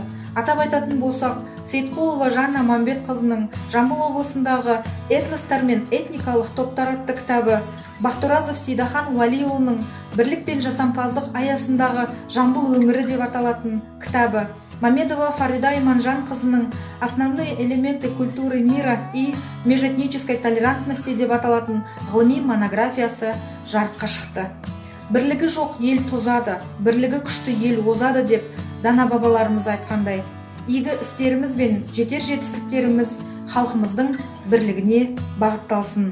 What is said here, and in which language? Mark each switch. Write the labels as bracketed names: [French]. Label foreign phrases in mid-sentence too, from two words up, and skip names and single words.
[Kazakh] Атап айтатын болсақ, Сейітқұлова Жанна Мамбетқызының Жамбыл облысындағы этностар мен этникалық топтар атты кітабы, Бақтыразов Сейдахан Уәлиұлының бірлік пен жасампаздық аясындағы Жамбыл өңірі деп аталатын кітабы, Мамедова Фарида Иманжанқызының «Основные элементы культуры мира и межэтнической толерантности» деп аталатын ғылыми монографиясы жарыққа шықты. Бірлігі жоқ ел тозады, бірлігі күшті ел озады деп дана бабаларымыз айтқандай, игі істеріміз бен жетер жетістіктеріміз халқымыздың бірлігіне бағытталсын.